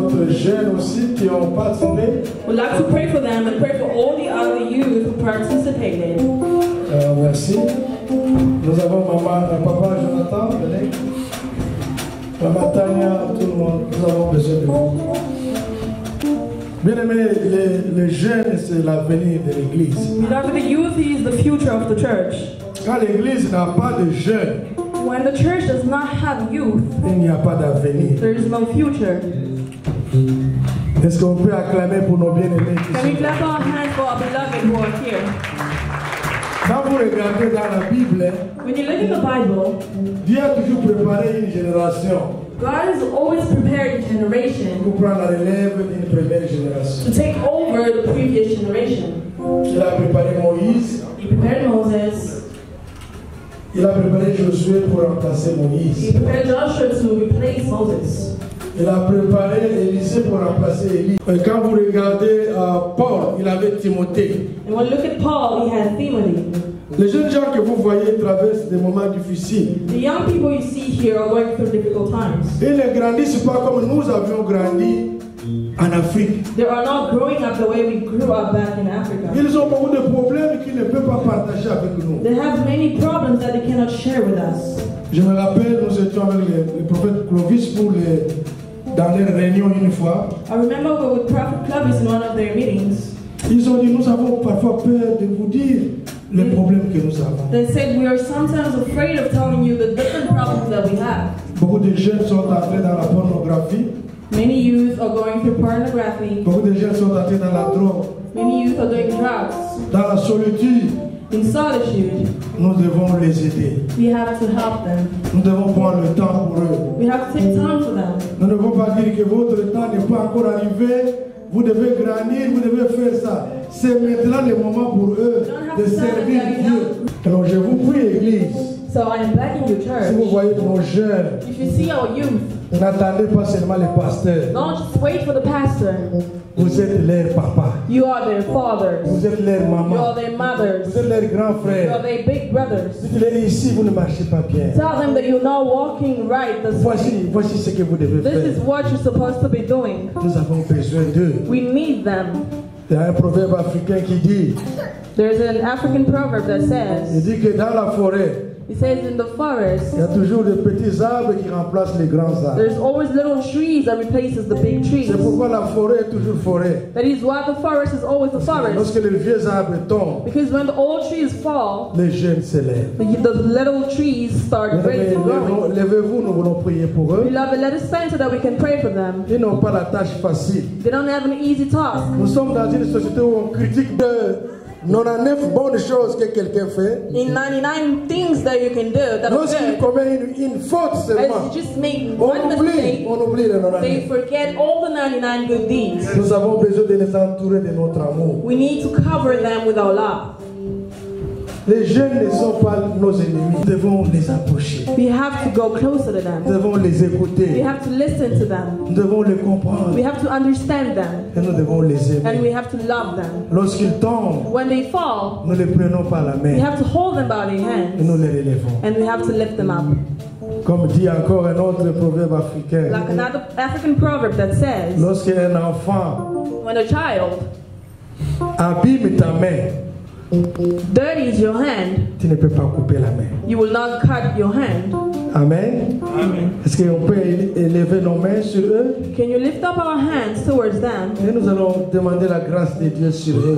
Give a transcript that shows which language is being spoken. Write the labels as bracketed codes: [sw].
[fr] Jeunes aussi qui ont participé. [en] We'd like to pray for them and pray for all the other youth who participated. [fr] Merci. Nous avons papa Jonathan, maman Tania, tout le monde. Nous avons besoin de vous. Bien aimé, les jeunes, c'est l'avenir de l'église. [en] Beloved, the youth is the future of the church. [fr] Quand l'église n'a pas de jeunes, [en] when the church does not have youth, [fr] il n'y a pas d'avenir. [en] There is no future. [fr] Est-ce qu'on peut acclamer pour nos bien-aimés? [en] Can we clap our hands for our beloved who are here? [fr] Quand vous regardez dans la Bible, [en] when you look in the Bible, [fr] Dieu a toujours préparé une génération. [en] God has always prepared a generation [fr] pour prendre la relève d'une première génération. [en] To take over the previous generation. [fr] Il a préparé Moïse. [en] He prepared Moses. [fr] Il a préparé Josué pour remplacer Moïse. [en] He prepared Joshua to replace Moses. [fr] Il a préparé Élisée pour remplacer Élie. Et quand vous regardez Paul, il avait Timothée. [en] And when you look at Paul, he had Timothy. [fr] Les jeunes gens que vous voyez traversent des moments difficiles. [en] The young people you see here are going through difficult times. [fr] Ils ne grandissent pas comme nous avions grandi en Afrique. [en] They are not growing up the way we grew up back in Africa. [fr] Ils ont beaucoup de problèmes qu'ils ne peuvent pas partager avec nous. [en] They have many problems that they cannot share with us. [fr] Je me rappelle, nous étions avec le prophète Clovis dans les réunions une fois. [en] I remember we were with Prophet Clovis in one of their meetings. [fr] Ils ont dit, nous avons parfois peur de vous dire les problèmes que nous avons. [en] They said we are sometimes afraid of telling you the different problems that we have. [fr] Beaucoup de jeunes sont entrés dans la pornographie. [en] Many youth are going through pornography. [fr] Beaucoup de jeunes sont entrés dans la drogue. [en] Many youth are doing drugs. [fr] Dans la solitude. [en] In solitude. [fr] Nous devons les aider. [en] We have to help them. [fr] Nous devons prendre le temps pour eux. [en] We have to take time for them. [fr] Nous ne devons pas dire que votre temps n'est pas encore arrivé. Vous devez grandir, vous devez faire ça. C'est maintenant le moment pour eux de servir Dieu. Alors je vous prie, Église. [en] So I am begging you, church. [fr] Si vous voyez nos jeunes, [en] if you see our youth, [fr] n'attendez pas seulement les pasteurs. [en] Don't just wait for the pastor. [fr] Vous êtes leur papa. [en] You are their fathers. [fr] Vous êtes leur maman. [en] You are their mothers. [fr] Vous êtes leurs grands frères. [en] You are their big brothers. [fr] Dites-leur ici, vous ne marchez pas bien. [en] Tell them that you're not walking right this way. [fr] Voici ce que vous devez faire. [en] This is what you're supposed to be doing. [fr] Nous avons besoin d'eux. [en] We need them. [fr] Il y a un proverbe africain qui dit. [en] There's an African proverb that says. [fr] Il dit que dans la forêt. [en] It says in the forest, [fr] il y a toujours des petits arbres qui remplacent les grands arbres. [en] There's always little trees that replaces the big trees. [fr] C'est pourquoi la forêt est toujours forêt. [en] That is why the forest is always the forest. [fr] Lorsque les vieux arbres tombent, [en] because when the old trees fall, [fr] les jeunes s'élèvent. [en] The little trees start raising, growing. [fr] Levez-vous, nous voulons prier pour eux. [en] Beloved, let us stand so that we can pray for them. [fr] Ils n'ont pas la tâche facile. [en] They don't have an easy task. [fr] Nous sommes dans une société où on critique de 99 bonnes choses que quelqu'un fait. [en] In 99 things that you can do that are [fr] lorsqu'il commet une faute seulement, [en] as you just make one mistake, [fr] on oublie les 99. [en] They forget all the 99 good deeds. [fr] Nous avons besoin de les entourer de notre amour. [en] We need to cover them with our love. [fr] Les jeunes ne sont pas nos ennemis. Nous devons les approcher. [en] We have to go closer to them. [fr] Nous devons les écouter. [en] We have to listen to them. [fr] Nous devons les comprendre. [en] We have to understand them. [fr] Et nous devons les aimer. [en] And we have to love them. [fr] Lorsqu'ils tombent, [en] when they fall, [fr] nous les prenons par la main. [en] We have to hold them by their hands. [fr] Et nous les relevons. [en] And we have to lift them up. [fr] Comme dit encore un autre proverbe africain. [en] Like another African proverb that says, [fr] lorsqu'un enfant [en] when a child [fr] abîme ta main, [en] dirties your hand, [fr] tu ne peux pas couper la main. [en] You will not cut your hand. [fr] Amen. Est-ce qu'on peut élever nos mains sur eux? [en] Can you lift up our hands towards them? [fr] Et nous allons demander la grâce de Dieu sur eux.